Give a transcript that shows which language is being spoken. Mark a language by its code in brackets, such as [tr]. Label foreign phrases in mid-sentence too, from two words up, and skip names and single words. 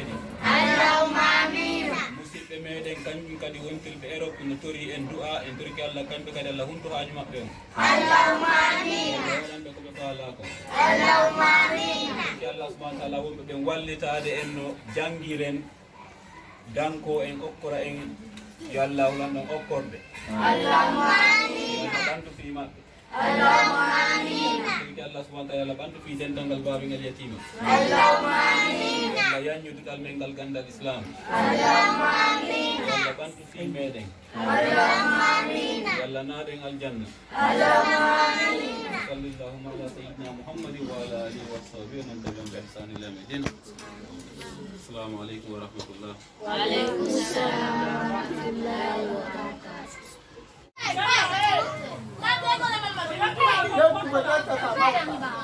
[ff] ɗi musidɓe meɗen kañum kadi wontirɓe Europe no tori en du'a en torki Allah kamɓe kadi Allah humto haaju maɓɓe on wonanɓe koɓe faalako torki Allah [ar] سبحانه وتعالى [ff] wonɓe ɓen wallitade en no jangiren danko en okkora en yo Allah hulanɗon okkorde yo Allah ɓantu fi maɓɓe torki Allah [ar] سبحانه وتعالى [ff] ɓantu fi dental ngal baɓingal yatima yo Allah yaññuduɗal men ngal gandal islam yo Allah ɓantu fi meɗen yo Allah naaɗen aljanna [ar] صلى الله على سيدنا محمد وعلى آله وصحبه من تبعهم بإحسان إلى يوم الدين السلام عليكم ورحمة الله وعليكم السلام ورحمة الله وبركاته